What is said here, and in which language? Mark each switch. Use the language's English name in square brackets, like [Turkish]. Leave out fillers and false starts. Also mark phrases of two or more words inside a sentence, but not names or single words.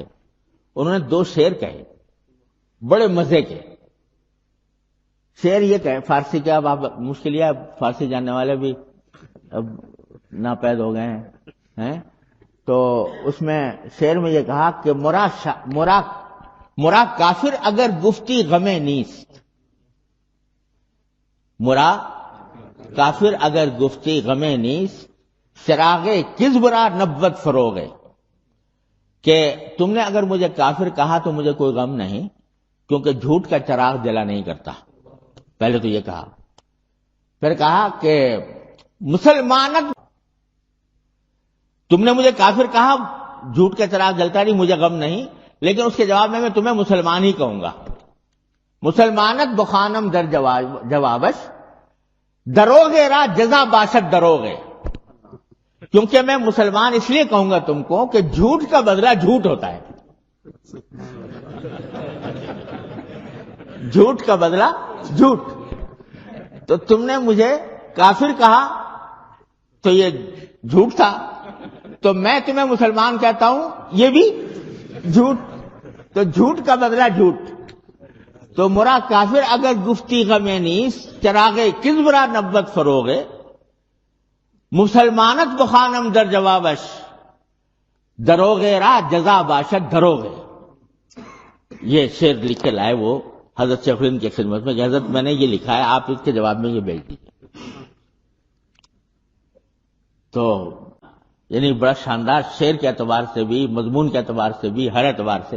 [Urdu] انہوں نے 2 شعر کہے بڑے مزے کے. شعر یہ کہے، فارسی کا اب آپ مشکل ہے، فارسی جاننے والے بھی اب ناپید ہو گئے ہیں. تو اس میں شعر میں یہ کہا کہ [Persian] مرا کافر اگر گفتی غم نیست، مرا کافر اگر گفتی غم نیست، چراغ کذب را نبوت فروغ. [Urdu] کہ تم نے اگر مجھے کافر کہا تو مجھے کوئی غم نہیں، کیونکہ جھوٹ کا چراغ جلا نہیں کرتا. پہلے تو یہ کہا، پھر کہا کہ مسلمانت، تم نے مجھے کافر کہا، جھوٹ کا چراغ جلتا نہیں، مجھے غم نہیں، لیکن اس کے جواب میں تمہیں مسلمان ہی کہوں گا. [Persian] مسلمانت بخانم در جوابش، دروغے را جزا باشد دروغے. [Urdu] کیونکہ میں مسلمان اس لیے کہوں گا تم کو کہ جھوٹ کا بدلہ جھوٹ ہوتا ہے. جھوٹ کا بدلہ جھوٹ. تو تم نے مجھے کافر کہا تو یہ جھوٹ تھا، تو میں تمہیں مسلمان کہتا ہوں یہ بھی جھوٹ. تو جھوٹ کا بدلہ جھوٹ. [Persian] تو مرا کافر اگر گفتی غم نیست، چراغ کذب را نبوت فروغے. مسلمانت بخانم در جوابش، دروغے را جزا باشد دروغے. [Urdu] یہ شعر لکھ کے لائے وہ حضرت شیخ الہند کی خدمت میں کہ حضرت میں نے یہ لکھا ہے، آپ اس کے جواب میں یہ بھیج دیجیے. تو یعنی بڑا شاندار شعر کے اعتبار سے بھی، مضمون کے اعتبار سے بھی، ہر اعتبار سے.